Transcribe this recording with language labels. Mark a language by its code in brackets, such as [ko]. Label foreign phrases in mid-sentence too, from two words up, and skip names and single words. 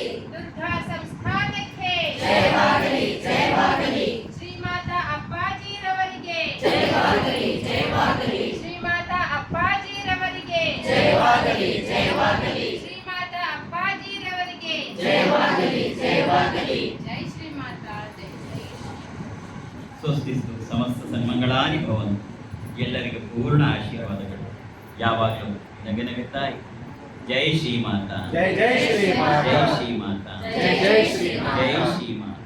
[kn] ದುರ್ಗಾ ಸಂಸ್ಥಾನಕ್ಕೆ ಜಯವಾಗಲಿ ಜಯವಾಗಲಿ ಶ್ರೀಮಾತಾ ಅಪ್ಪಾಜಿರವರಿಗೆ ಜಯವಾಗಲಿ ಜಯವಾಗಲಿ ಶ್ರೀಮಾತಾ ಅಪ್ಪಾಜಿರವರಿಗೆ ಜಯವಾಗಲಿ ಜಯವಾಗಲಿ ಶ್ರೀಮಾತಾ ಅಪ್ಪಾಜಿರವರಿಗೆ ಜಯವಾಗಲಿ ಜಯವಾಗಲಿ ಜೈ ಶ್ರೀಮಾತಾ ಜೈ ಶ್ರೀ ಸ್ವಸ್ತಿಸ್ತು ಸಮಸ್ತ ಸನ್ಮಂಗಳಾನಿ ಭವಂತು. ಎಲ್ಲರಿಗೂ ಪೂರ್ಣ ಆಶೀರ್ವಾದಗಳು ಯಾವಾಗಲೂ ನಗನಗುತ್ತಾ ಜೈ ಶ್ರೀಮಾತಾ ಜೈ ಜೈ ಶ್ರೀ ಮಾತಾ. ಜೈ ಶ್ರೀಮಾತಾ ಜೈ ಜೈ ಶ್ರೀ ಮಾತಾ. ಜೈ ಶ್ರೀಮಾತಾ.